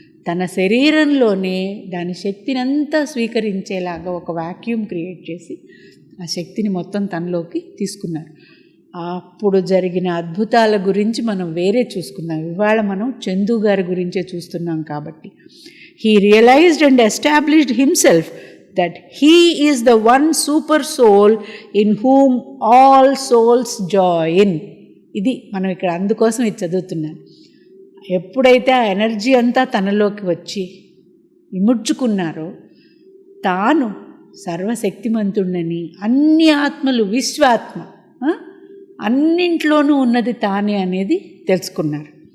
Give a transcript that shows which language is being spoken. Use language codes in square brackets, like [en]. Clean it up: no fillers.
[te] తన శరీరంలోనే దాని శక్తిని అంతా స్వీకరించేలాగా ఒక వాక్యూమ్ క్రియేట్ చేసి ఆ శక్తిని మొత్తం తనలోకి తీసుకున్నారు. అప్పుడు జరిగిన అద్భుతాల గురించి మనం వేరే చూసుకుందాం. ఇవాళ మనం చందు గారి గురించే చూస్తున్నాం కాబట్టి. [en] He realised and established himself that he is the one super soul in whom all souls join. [te] ఇది మనం ఇక్కడ అందుకోసం ఇది చదువుతున్నాం. ఎప్పుడైతే ఆ ఎనర్జీ అంతా తనలోకి వచ్చి ఇముడ్చుకున్నారో, తాను సర్వశక్తిమంతుడని, అన్ని ఆత్మలు విశ్వాత్మ, అన్నింట్లోనూ ఉన్నది తానే అనేది తెలుసుకున్నారు.